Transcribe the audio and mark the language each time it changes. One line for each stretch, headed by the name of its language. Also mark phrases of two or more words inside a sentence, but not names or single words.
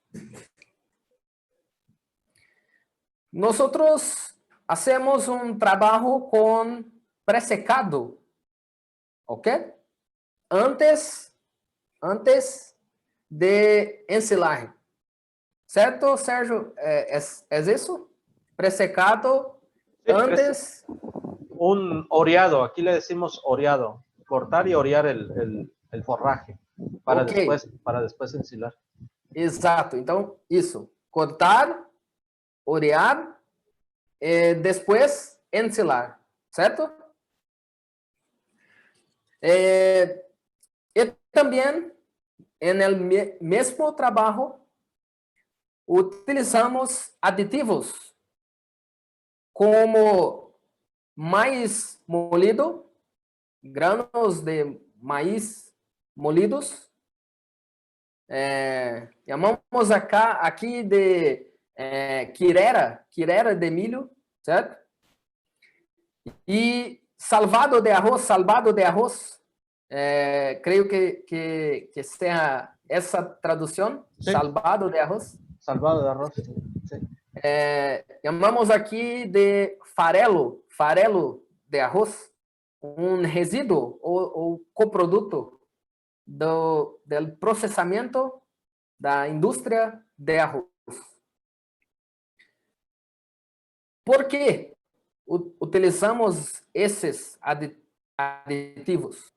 Portuguese: Nós hacemos um trabalho com pré-secado, ok? Antes de ensilagem. Certo, Sérgio? É isso? Pré-secado antes.
Spanish: Un oreado, aquí le decimos oreado. Cortar y orear el forraje para, okay, después ensilar.
Portuguese: Exato. Então, isso. Cortar, orear, depois ensilar. Certo? E também, no mesmo trabalho,
Spanish: utilizamos aditivos como maíz molido, granos de maíz molidos.
Portuguese: Chamamos aqui de quirera de milho, certo?
Spanish: Y salvado de arroz, creo que sea esa traducción, Sí. salvado de arroz. Salvado de arroz. Sí. Llamamos aquí de
Portuguese: farelo de arroz,
Spanish: un resíduo o coproduto del
Portuguese: processamento da indústria de arroz. Por que utilizamos esses aditivos?